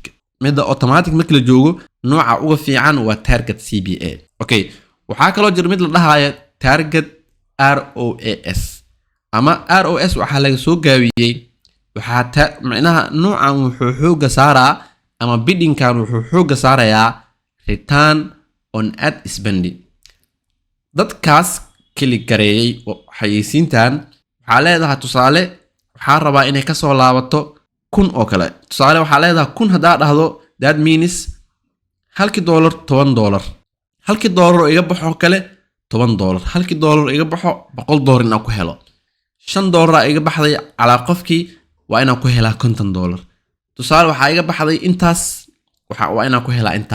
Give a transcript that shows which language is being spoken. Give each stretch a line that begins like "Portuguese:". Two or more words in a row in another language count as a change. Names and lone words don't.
Somali: midda automatic marka la joogo nooca ugu fiican waa
English: target CPA.
Somali: okay, waxaa kaloo jira mid la dhahayo
English: target ROAS
Somali: ama ROS waxaa laga soo gaabiyey waxaa macnaha noocan wuxuu xooga saaraa ama biddingkan wuxuu xooga saarayaa
English: return on ad spending.
Somali: dadkaas click gareeyay xayeysiintan waxaa leedahay tusaale waxaa rabaa inay ka soo laabato 1000 oo kale. tusaale waxaa leedahay 1000 hadaa dhahdo
English: that means
Somali: halkii dollar $10 halkii dollar oo iga baxo kale $10 halkii dollar iga baxo $100 inaan ku helo $5 iga baxday calaa qofkii waa inaan ku helaa $50. tusaale waxaa iga baxday intaas waa inaan ku helaa intaa.